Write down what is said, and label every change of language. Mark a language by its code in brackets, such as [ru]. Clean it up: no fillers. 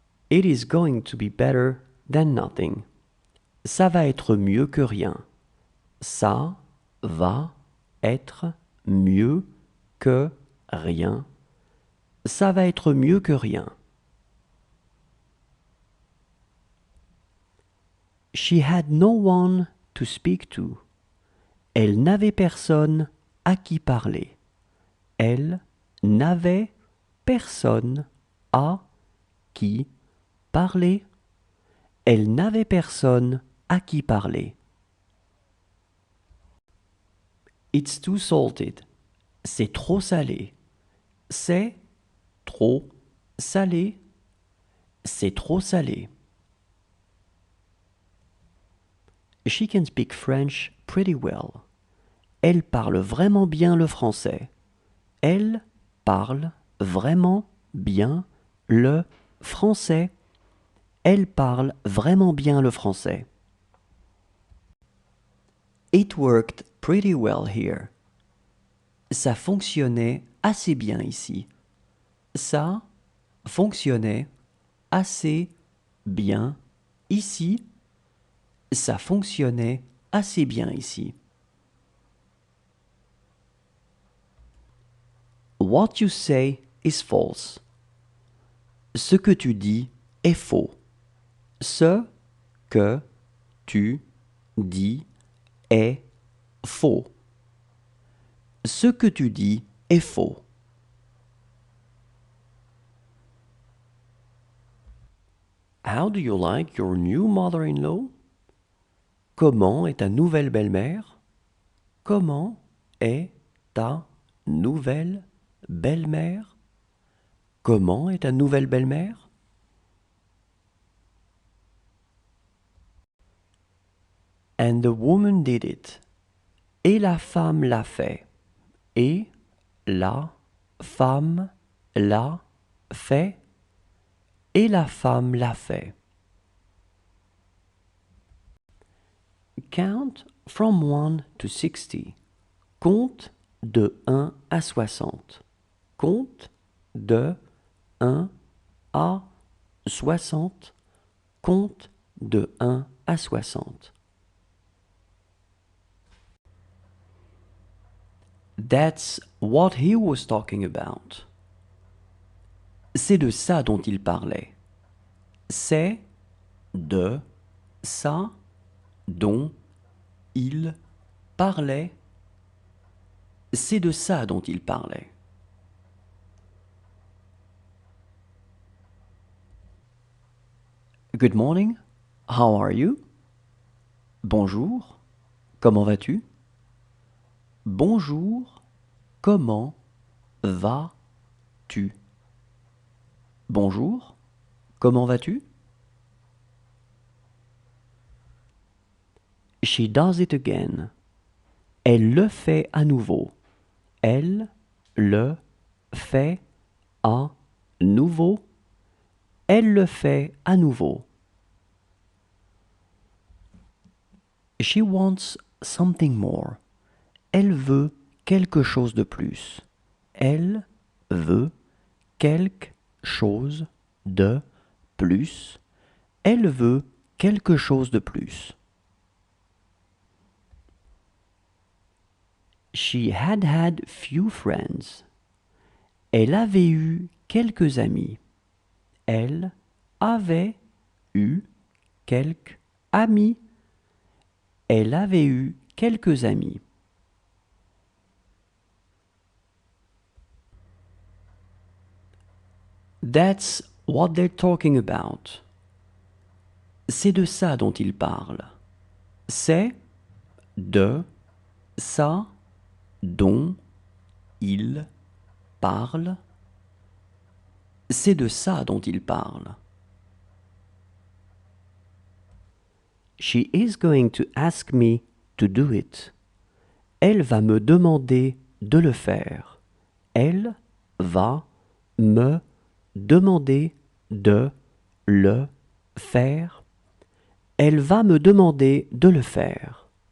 [en] It is going to be better than nothing. [fr] Ça va être mieux que rien. Ça va être mieux que rien. Ça va être mieux que rien. [en] She had no one to speak to. [fr] Elle n'avait personne à qui parler. Elle n'avait personne à qui parler. Elle n'avait personne à qui parler. [en] It's too salted. [fr] C'est trop salé. C'est trop salé. C'est trop salé. [en] She can speak French pretty well. [fr] Elle parle vraiment bien le français. Elle parle vraiment bien le français. Elle parle vraiment bien le français. [en] It worked pretty well here. [fr] Ça fonctionnait assez bien ici. Ça fonctionnait assez bien ici. Ça fonctionnait assez bien ici. [en] What you say is false. [fr] Ce que tu dis est faux. Ce que tu dis est faux. Ce que tu dis est faux. [en] How do you like your new mother-in-law? [fr] Comment est ta nouvelle belle-mère? Comment est ta nouvelle belle-mère? Comment est ta nouvelle belle-mère? [en] And the woman did it. [fr] Et la femme l'a fait. Et la femme l'a fait. Et la femme l'a fait. [en] Count from 1 to 60. [fr] Compte de 1 à 60. Compte de 1 à 60. Compte de 1 à 60. [en] That's what he was talking about. [fr] C'est de ça dont il parlait. C'est de ça dont il parlait. C'est de ça dont il parlait. [en] Good morning. How are you? [fr] Bonjour. Comment vas-tu? Bonjour. Comment vas-tu? Bonjour. Comment vas-tu? [en] She does it again. [fr] Elle le fait à nouveau. Elle le fait à nouveau. Elle le fait à nouveau. [en] She wants something more. [fr] Elle veut quelque chose de plus. Elle veut quelque chose de plus. Elle veut quelque chose de plus. [en] She had had few friends. [fr] Elle avait eu quelques amis. Elle avait eu quelques amis. Elle avait eu quelques amis. [en] That's what they're talking about. [fr] C'est de ça dont ils parlent. C'est de ça dont ils parlent. C'est de ça dont ils parlent. [en] She is going to ask me to do it. [fr] Elle va me demander de le faire. Elle va me demander de le faire. Elle va me demander de le faire.